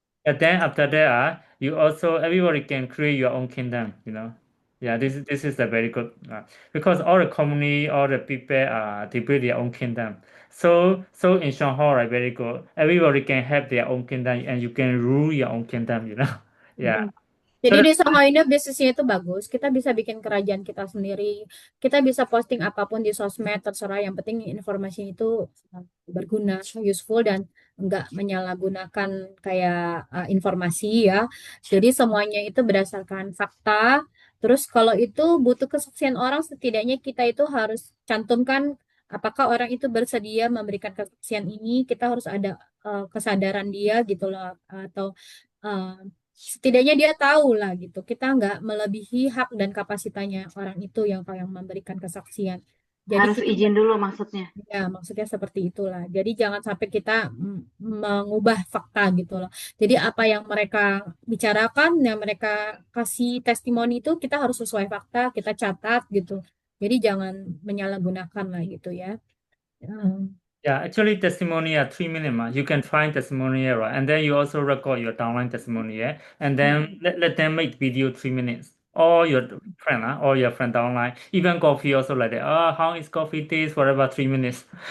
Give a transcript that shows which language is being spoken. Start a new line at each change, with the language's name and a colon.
English: And then after that, you also everybody can create your own kingdom, you know. Yeah, this is a very good because all the community, all the people they build their own kingdom. So in Shanghai, right, very good. Everybody can have their own kingdom and you can rule your own kingdom, you know. Yeah. So
Indonesian: Jadi di Shanghai ini bisnisnya itu bagus. Kita bisa bikin kerajaan kita sendiri. Kita bisa posting apapun di sosmed, terserah. Yang penting informasi itu berguna, useful, dan enggak menyalahgunakan kayak informasi ya. Jadi semuanya itu berdasarkan fakta. Terus kalau itu butuh kesaksian orang, setidaknya kita itu harus cantumkan apakah orang itu bersedia memberikan kesaksian ini. Kita harus ada kesadaran dia gitu loh. Atau eh, setidaknya dia tahu lah gitu. Kita nggak melebihi hak dan kapasitasnya orang itu yang memberikan kesaksian. Jadi Harus kita izin dulu maksudnya. ya maksudnya seperti itulah. Jadi jangan sampai kita mengubah fakta gitu loh. Jadi apa yang mereka bicarakan, yang mereka kasih testimoni itu kita harus sesuai fakta, kita catat gitu. Jadi jangan menyalahgunakan lah gitu ya.
English: Yeah, actually testimonial 3 minutes, you can find testimonial, right? And then you also record your downline testimonial, and then let them make video 3 minutes. Or your friend, or your friend downline, even coffee also like that. Oh, how is coffee taste? Whatever 3 minutes.